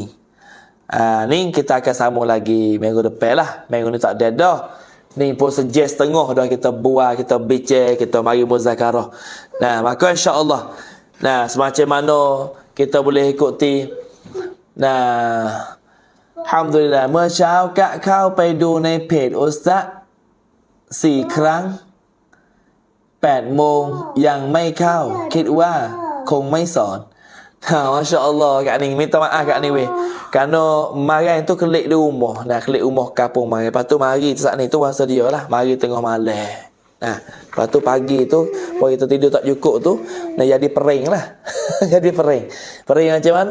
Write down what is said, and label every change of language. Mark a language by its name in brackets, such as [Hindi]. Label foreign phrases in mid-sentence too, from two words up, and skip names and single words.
[Malay] Ni kita akan sambung lagi minggu depan lah. Minggu ni tak ada dah. Ni pun sejam setengah dah kita buat, kita bincang, kita mari muzakarah. Maka insya-Allah semacam mana kita boleh ikuti. [Thai] Alhamdulillah เมื่อเช้ากะเข้าไปดูในเพจอุสตะ4 ครั้ง 8 โมงยังไม่เข้าคิดว่าคงไม่สอน [Arabic] Masya Allah [Thai] Kak Ning. [Malay] Minta maaf Kak Ning weh. Kerana marai tu kelik di rumah. Nah, kelik rumah kampung marai. Lepas tu mari saat ni tu masa dia lah. Mari tengah malam. Nah, lepas tu pagi tu, kalau kita tidur tak cukup tu, nak jadi pering lah. Jadi pering. Pering macam mana?